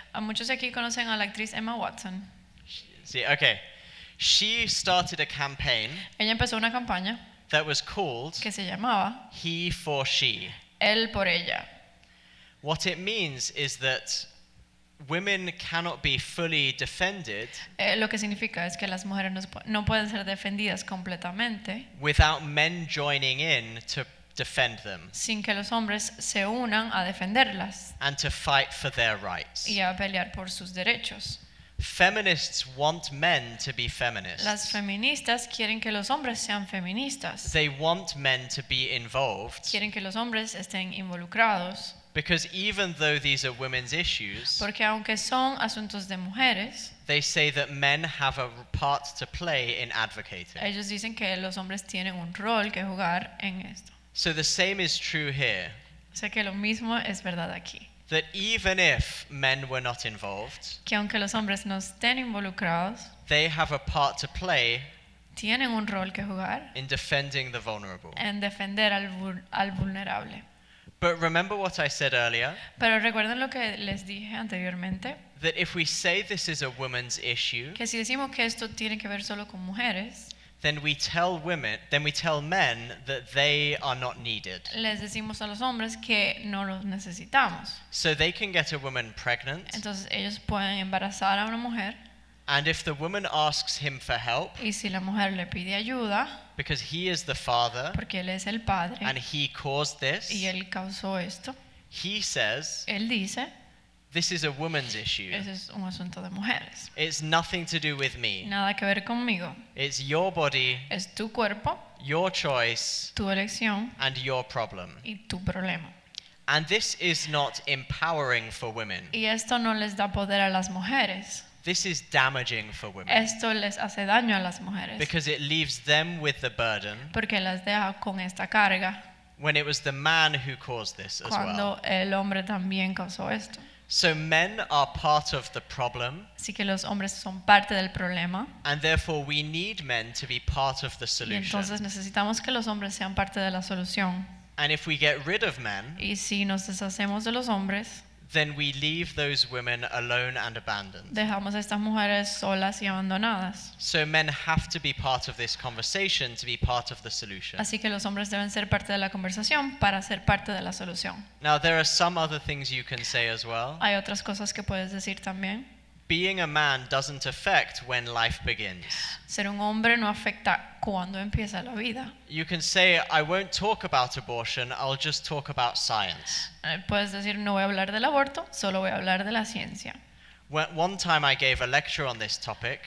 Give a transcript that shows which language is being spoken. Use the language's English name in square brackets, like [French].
[Spanish] A muchos de aquí conocen a la actriz Emma Watson. [English] See, okay. She started a campaign [Spanish] Ella empezó una campaña [English] that was called [Spanish] que se llamaba [English] He for She. [Spanish] Él por ella. [English] What it means is that women cannot be fully defended [Spanish] Lo que significa es que las mujeres no pueden ser defendidas completamente [English] without men joining in to defend them [Spanish] sin que los hombres se unan a defenderlas [English] and to fight for their rights. [Spanish] y a pelear por sus derechos. [English] Feminists want men to be feminists. [Spanish] Las feministas quieren que los hombres sean feministas. [English] They want men to be involved [Spanish] Quieren que los hombres estén involucrados [English] because even though these are women's issues, [Spanish] porque aunque son asuntos de mujeres, [English] they say that men have a part to play in advocating. [Spanish] ellos dicen que los hombres tienen un rol que jugar en esto. [English] So the same is true here, [Spanish] O sea que lo mismo es verdad aquí. [English] that even if men were not involved, [Spanish] Que aunque los hombres no estén involucrados, [English] they have a part to play [Spanish] tienen un rol que jugar [English] in defending the vulnerable. [Spanish] en defender al vulnerable. [English] But remember what I said earlier, [Spanish] Pero recuerden lo que les dije anteriormente, [English] that if we say this is a woman's issue, [Spanish] que si decimos que esto tiene que ver solo con mujeres, [English] then we tell men that they are not needed. [Spanish] les decimos a los hombres que no los necesitamos. [English] So they can get a woman pregnant, [Spanish] Entonces ellos pueden embarazar a una mujer [English] and if the woman asks him for help, [Spanish] y si la mujer le pide ayuda, [English] because he is the father [Spanish] porque él es el padre [English] and he caused this, [Spanish] y él causó esto, [English] he says, [Spanish] él dice, [English] this is a woman's issue. [Spanish] ese es un asunto de mujeres. [English] It's nothing to do with me. [Spanish] Nada que ver conmigo. [English] It's your body, [Spanish] Es tu cuerpo, [English] your choice, [Spanish] tu elección [English] and your problem. [Spanish] y tu problema. [English] And this is not empowering for women. [Spanish] Y esto no les da poder a las mujeres. [English] This is damaging for women [Spanish] Esto les hace daño a las mujeres [English] because it leaves them with the burden [Spanish] porque las deja con esta carga [English] when it was the man who caused this as well. [Spanish] cuando el hombre también causó esto. [English] So men are part of the problem, [Spanish] Así que los hombres son parte del problema [English] and therefore we need men to be part of the [Spanish] y [English] solution. [Spanish] entonces necesitamos que los hombres sean parte de la solución. [English] And if we get rid of men, [Spanish] Y si nos deshacemos de los hombres, [English] then we leave those women alone and abandoned. [Spanish] dejamos a estas mujeres solas y abandonadas. [English] So men have to be part of this conversation to be part of the solution. [Spanish] Así que los hombres deben ser parte de la conversación para ser parte de la solución. [English] Now there are some other things you can say as well. [Spanish] Hay otras cosas que puedes decir también. [English] Being a man doesn't affect when life begins. [Spanish] Ser un hombre no afecta cuando empieza la vida. [English] You can say, I won't talk about abortion, I'll just talk about science. [Spanish] Puedes decir, no voy a hablar del aborto, solo voy a hablar de la ciencia. [English] One time I gave a lecture on this topic,